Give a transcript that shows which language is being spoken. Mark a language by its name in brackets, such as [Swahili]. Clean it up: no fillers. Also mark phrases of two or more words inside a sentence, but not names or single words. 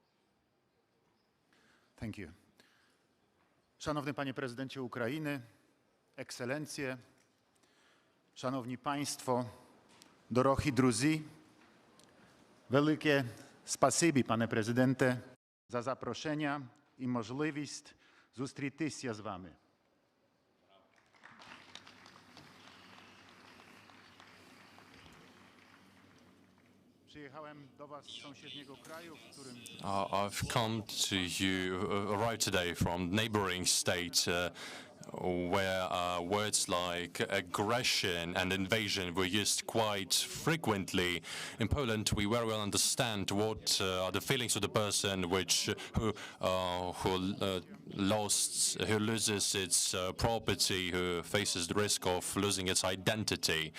[English] Thank you. [Polish] Szanowny Panie Prezydencie Ukrainy, Ekscelencje, Szanowni Państwo, [Ukrainian] дорогі друзі, велике спасибі, пане президенте, за запрошення і можливість зустрітися з вами. [Polish] Przyjechałem do was z sąsiedniego kraju, w którym [English] I've come to you, arrived today from neighboring state where words like aggression and invasion were used quite frequently. In Poland, we very well understand what are the feelings of the person who loses its property, who faces the risk of losing its identity.